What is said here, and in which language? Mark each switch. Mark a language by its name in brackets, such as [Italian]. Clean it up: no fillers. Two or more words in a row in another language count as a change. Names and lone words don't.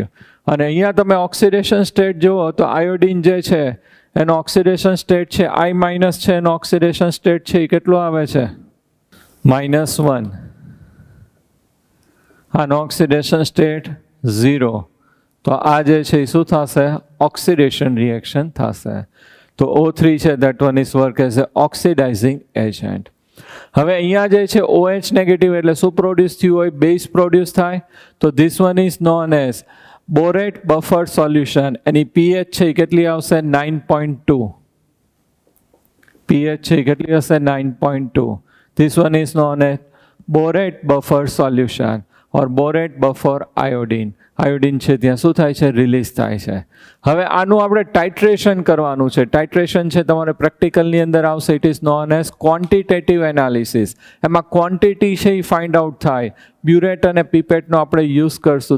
[Gujarati] અને અહીંયા તમે [English] oxidation state [Gujarati] જુઓ તો આયોડિન જે છે એનો [English] oxidation state [Gujarati] છે I- છે, એનો [English] oxidation state [Gujarati] છે એ કેટલો આવે છે? -1. આનો [English] oxidation state [Gujarati] 0. તો આ જે છે એ શું થશે? [English] oxidation reaction [Gujarati] થશે. [English] તો O3 છે that one is work as a oxidizing agent. [Gujarati] હવે અહીંયા જે છે OH નેગેટિવ એટલે શું પ્રોડ્યુસ થયું હોય? બેઝ પ્રોડ્યુસ થાય. તો [English] this one is known as borate buffer solution. [Gujarati] એની pH છે કેટલી આવશે? 9.2. pH છે કેટલી હશે? 9.2. [English] this one is known as borate buffer solution or borate buffer iodine. [Gujarati] આયોડિન છે ત્યાં શું થાય છે? રિલીઝ થાય છે. હવે આનું આપણે ટાઇટ્રેશન કરવાનું છે. ટાઇટ્રેશન છે તમારે પ્રેક્ટિકલની અંદર આવશે. [English] it is known as quantitative analysis. [Gujarati] એમાં ક્વોન્ટિટી છે એ ફાઇન્ડ આઉટ થાય. બ્યુરેટ અને પીપેટનો આપણે યુઝ કરશું.